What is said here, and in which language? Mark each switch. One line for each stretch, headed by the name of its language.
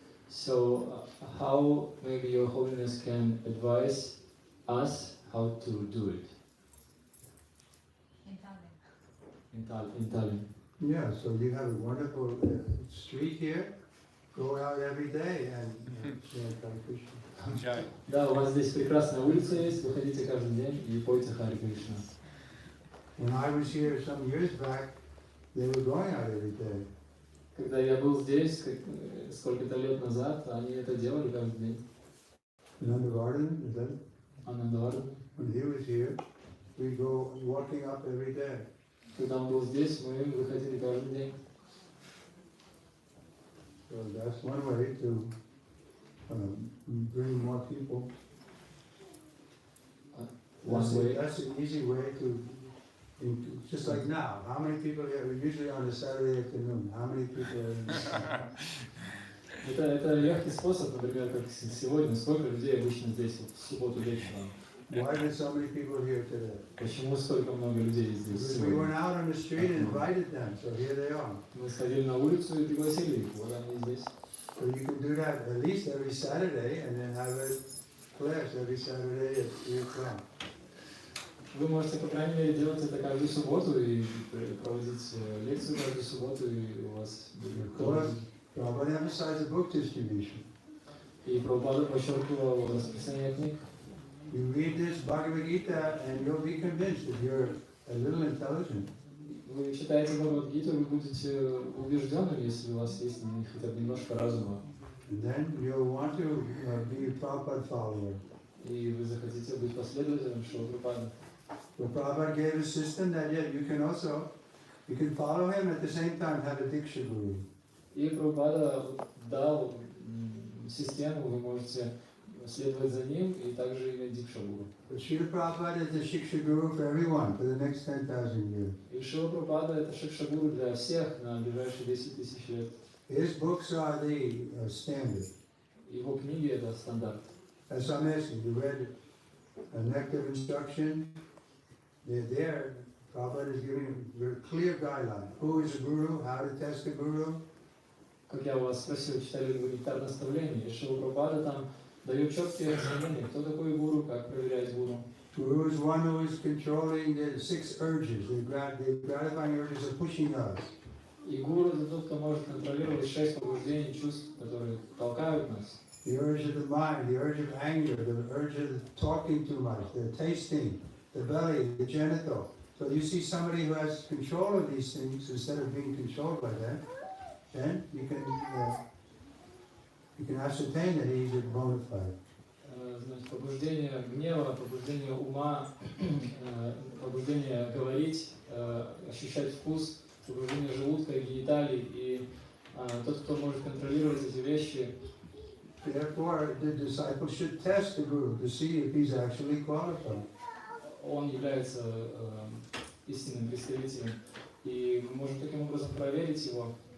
English: So how maybe Your Holiness can advise us how to do it? In Tallinn. Yeah, so you have a wonderful street here. Go out every day and chant Hare Krishna.
Russian: Да, у вас здесь прекрасная улица есть, выходите каждый день и пойте Харе Кришна.
English: When I was here some years back, they were going out every day.
Russian: Когда я был здесь, сколько-то лет назад, они это делали каждый день.
English: Nandavardan, is that?
Russian: Анандавардан.
English: When he was here, we go walking up every day.
Russian: Когда он был здесь, мы выходили каждый день.
English: So that's one way to bring more people. That's an easy way to, just like now. How many people here? Usually on a Saturday afternoon. How many people are in this?
Russian: Это легкий способ, например, как сегодня. Сколько людей обычно здесь в субботу вечером?
English: Why are so many people here today?
Russian: Почему столько много людей здесь
English: Because we
Russian: сегодня?
English: went out on the street and invited them, so here they are.
Russian: Мы сходили на улицу и пригласили их. Вот они здесь.
English: So you can do that at least every Saturday and then have a class every Saturday at 3 o'clock.
Russian: Вы можете, по крайней мере, делать это каждую субботу и проводить лекцию каждую субботу, и у вас будет.
English: Prabhupada emphasized the book distribution.
Russian: И Прабхупада подчеркивал распространение книг.
English: You read this Bhagavad Gita and you'll be convinced if you're a little intelligent.
Russian: Вы читаете Бхагавад-гиту, вы будете убежденным, если у вас есть на них хотя бы немножко разума.
English: And then you'll want to be a Prabhupada follower.
Russian: И вы захотите быть последователем Шрилы Прабхупады.
English: So Prabhupada gave a system that you can follow him at the same time have a Diksha Guru.
Russian: И Прабхупада дал систему, вы можете следовать за ним и также иметь дикша-гуру.
English: But Srila Prabhupada is the Shiksha Guru for everyone for the next 10,000 years.
Russian: И Шрила Прабхупада это шикша-гуру для всех на ближайшие 10 тысяч лет.
English: His books are the standard.
Russian: Его книги это стандарт.
English: That's what I'm asking. You read a Nectar of Instruction. They're there. Prabhupada is giving a very clear guideline. Who is a guru? How to test a guru?
Russian: Как я у вас спросил, читали ли вы нектар наставлений, и Шрила Прабхупада там дает четкие разъяснения, кто такой гуру, как проверять гуру.
English: Guru is one who is controlling the 6 urges, the gratifying urges of pushing us.
Russian: И гуру это тот, кто может контролировать 6 побуждений чувств, которые толкают нас.
English: The urge of the mind, the urge of anger, the urge of talking too much, the tasting, the belly, the genital. So you see somebody who has control of these things instead of being controlled by them, then you can ascertain that he's a bona fide.
Russian: Значит, побуждение гнева, побуждение ума, побуждение говорить, ощущать вкус, побуждение желудка и гениталий и Тот, кто может контролировать эти вещи,
English: Therefore, the disciples should test the guru to see if he's actually qualified.
Russian: он является истинным представителем. И мы можем таким образом проверить его